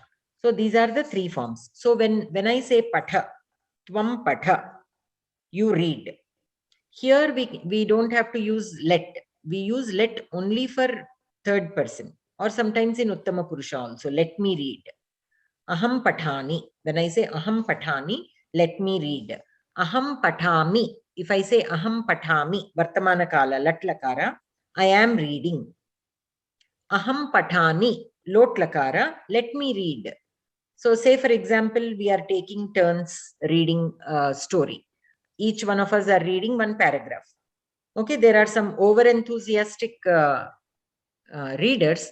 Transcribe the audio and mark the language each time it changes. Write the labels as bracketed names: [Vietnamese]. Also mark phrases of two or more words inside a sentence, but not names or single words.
[English] So these are the three forms. So when I say Patha, [Sanskrit] Tvam Patha, [English] you read. Here we don't have to use let. We use let only for third person, or sometimes in [Sanskrit] Uttama Purusha [English] also. Let me read. [Sanskrit] Aham Pathani. [English] When I say [Sanskrit] Aham Pathani, [English] let me read. [Sanskrit] Aham Pathami. [English] If I say [Sanskrit] Aham Pathami, Vartamana Kala, Lat Lakara, [English] I am reading. [Sanskrit] Aham Pathani, Lot Lakara, [English] let me read. So say for example, we are taking turns reading a story. Each one of us are reading one paragraph. Okay, there are some over-enthusiastic readers.